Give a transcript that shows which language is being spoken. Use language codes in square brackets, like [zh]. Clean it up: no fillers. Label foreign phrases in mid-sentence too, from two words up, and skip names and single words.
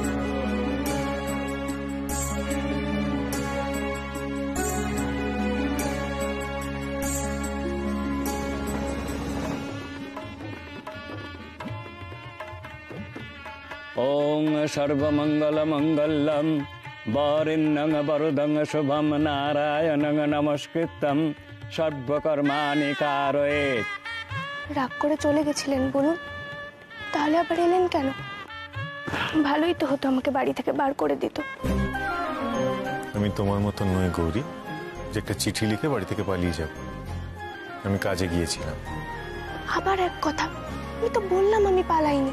[sa] ओं सर्वमंगलमंगलम वरिण्यं वरदं शुभं नारायणं नमस्कृतं सर्वकर्माणि कारयेत्। [bn] রাগ করে চলে গেছিলেন বলুন, তাহলে আবার এলেন কেন? ভালোই তো হতো, আমাকে বাড়ি থেকে বার করে দিত। আমি তোমার মতন নই গৌরী যে একটা চিঠি লিখে বাড়ি থেকে পালিয়ে যাব। আমি কাজে গিয়েছিলাম। আবার এক কথা, আমি তো বললাম আমি পালাইনি।